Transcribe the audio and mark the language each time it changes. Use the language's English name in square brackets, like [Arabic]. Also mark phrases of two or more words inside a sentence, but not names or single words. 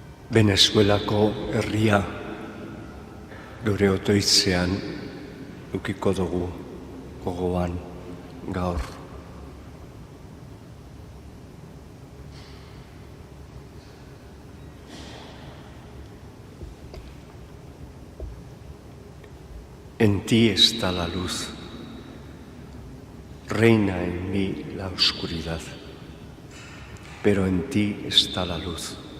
[Basque] Venezuelako herria geure otoitzean ukiko dugu gogoan gaur. [Spanish] En ti está la luz, reina en mí la oscuridad, pero en ti está la luz.